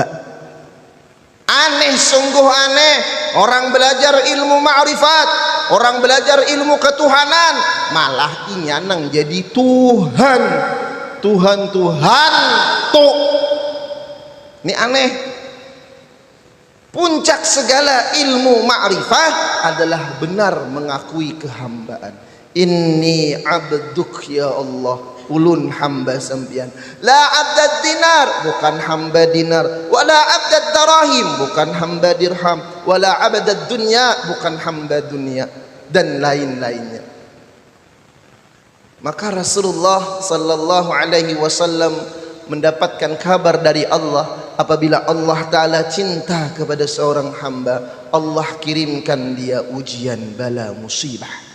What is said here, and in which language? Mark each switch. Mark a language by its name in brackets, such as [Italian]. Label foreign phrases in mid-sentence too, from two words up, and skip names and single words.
[Indonesian] Aneh, sungguh aneh orang belajar ilmu ma'rifat, orang belajar ilmu ketuhanan, malah inyanang jadi Tuhan, Tuhan tuh. Ini aneh. Puncak segala ilmu ma'rifah adalah benar mengakui kehambaan. [Arabic] إني عبدك يا الله, [Banjar] ulun hamba sampian. [Arabic] لا عبد الدينار, [Indonesian] bukan hamba dinar. [Arabic] ولا عبد الدراهم, [Indonesian] bukan hamba dirham. [Arabic] ولا عبد الدنيا, [Indonesian] bukan hamba dunia. Dan lain-lainnya. Maka Rasulullah [Arabic] صلى الله عليه وسلم [Indonesian] mendapatkan kabar dari Allah, apabila Allah Ta'ala cinta kepada seorang hamba, Allah kirimkan dia ujian, bala, musibah.